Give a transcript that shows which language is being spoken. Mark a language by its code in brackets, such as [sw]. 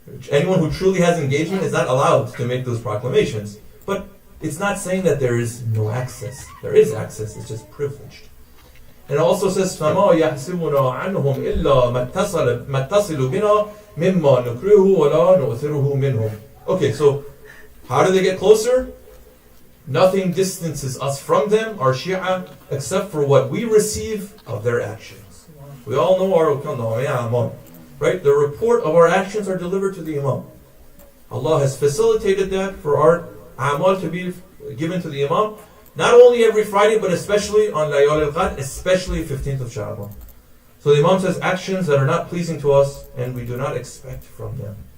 [en] Anyone who truly has engagement is not allowed to make those proclamations. But it's not saying that there is no access. There is access, it's just privileged. And it also says, [ar] فَمَا يَحْسِبُنَا عَنْهُمْ إِلَّا مَتَّصِلُ بِنَا مِمَّا نُكْرِهُ وَلَا نُؤْثِرُهُ مِنْهُمْ. [en] Okay, so how do they get closer? Nothing distances us from them, our Shia, except for what we receive of their actions. We all know our right? The report of our actions are delivered to the Imam. Allah has facilitated that for our amal to be given to the Imam, not only every Friday, but especially on Layal al-Qadr, especially 15th of Sha'ban. So the Imam says actions that are not pleasing to us and we do not expect from them.